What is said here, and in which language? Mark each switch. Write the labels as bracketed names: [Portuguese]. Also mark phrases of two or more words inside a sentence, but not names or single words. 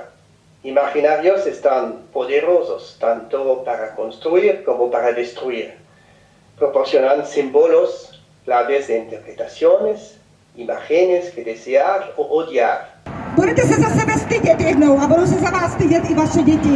[Spanish] Imaginarios están poderosos tanto para construir como para destruir. Proporcionan símbolos, claves de interpretaciones, imágenes que desear o odiar. [Czech] Budete se za sebe stydět jednou a budou se za vás stydět i vaše děti.